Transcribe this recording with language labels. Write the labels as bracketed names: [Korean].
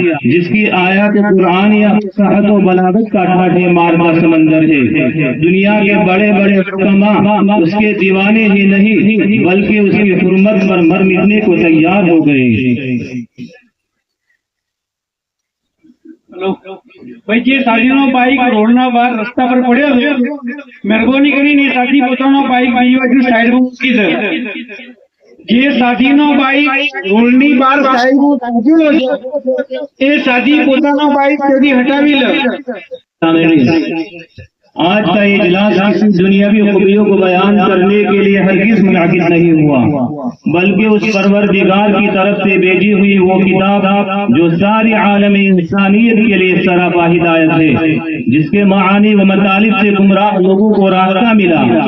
[Urdu] جس کی آیات قرآن یا فصاحت و بلاغت کا ٹھاٹھے مارتا سمندر ہے۔ دنیا کے بڑے بڑے حکماء اس کے دیوانے ہی نہیں بلکہ اس کی حرمت پر مر مٹنے کو تیار ہو گئے۔ [Gujarati] ભાઈ જે સાધીનો બાઈક રોડના બહાર રસ્તા પર પડ્યો છે, મહેરબાની કરીને એ સાથી પોતાનો બાઈક બીજી બાજુ સાઈડમાં મૂકી દે। જે સાધીનો બાઈક રોડની બહાર સાઈડમાં મૂકેલો છે એ સાથી પોતાનો બાઈક ત્યાંથી હટાવી લે۔ [Urdu] آج کا اجلاس کسی دنیاوی خوبیوں کو بیان کرنے کے لیے ہرگز منعقد نہیں ہوا، بلکہ اس پروردگار کی طرف سے بھیجی ہوئی وہ کتاب جو ساری عالم انسانیت کے لیے سراپا ہدایت ہے، جس کے معانی و مطالب سے گمراہ لوگوں کو راستہ ملا،